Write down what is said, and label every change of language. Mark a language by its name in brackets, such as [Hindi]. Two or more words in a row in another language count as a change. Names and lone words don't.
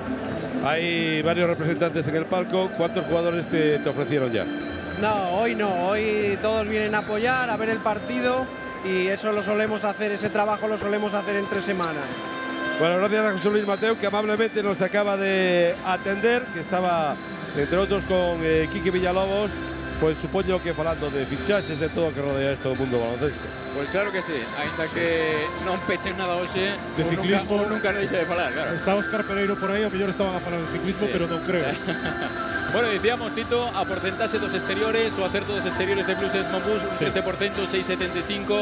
[Spanish] Hay varios representantes en el palco. ¿Cuántos jugadores te ofrecieron ya? No, hoy todos vienen a apoyar, a ver el partido y eso lo solemos hacer, ese trabajo lo solemos hacer entre semanas. Bueno, gracias a José Luis Mateo, que amablemente nos acaba de atender, que estaba, entre otros, con Quique Villalobos, pues [Galician] supoño que falando de fichaxes, de todo o que rodea esto do mundo baloncesto. Pues claro que sí, ainda que non pechen nada hoxe, de ciclismo nunca deixa de falar, claro. Está Óscar Pereiro por aí, ao mellor estaban a falar de ciclismo, pero non creo. [Spanish] Bueno, decíamos, [Galician] Tito, a porcentaxe dos exteriores, o acerto dos exteriores de Blue Sails Mongoose, un 13%, 6,75.